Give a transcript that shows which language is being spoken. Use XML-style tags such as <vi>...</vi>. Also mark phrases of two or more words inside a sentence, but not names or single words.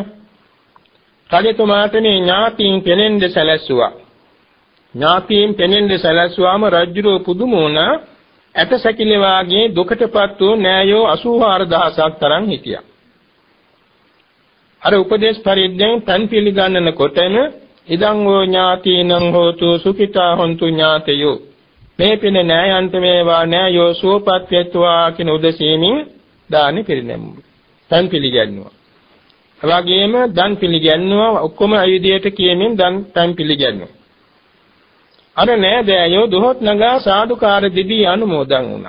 <si>රජතුමාට මේ ඥාතීන් පෙනෙන්න සැලැස්සුවා. ඥාතීන් පෙනෙන්න සැලැස්සුවාම රජුරෝ පුදුම වුණා. ඇටසැකිලි වාගේ දුකටපත් වූ නෑයෝ 84000ක් තරම් හිටියා. අර උපදේශ පරිද්දෙන් තන් පිළිගන්නන කොටම</si> <pi>ඉදං ඕ ඥාතීනං හෝතු සුඛිතා හොන්තු ඥාතයෝ</pi> <si>මේ පින නෑයන්ත මේවා නෑයෝ සුවපත් වෙත්වා කියන උදෙසීමින් දානි පිරිනැමුවා. තන් පිළිගන්නවා. එවාගෙම දන් පිළිගන්නවා. ඔක්කොම අයිදියට කියමින් දන් තන් පිළිගන්නවා. අර නෑදෑයෝ දොහොත් නගා සාදුකාර දෙදී අනුමෝදන් වුණා.</si>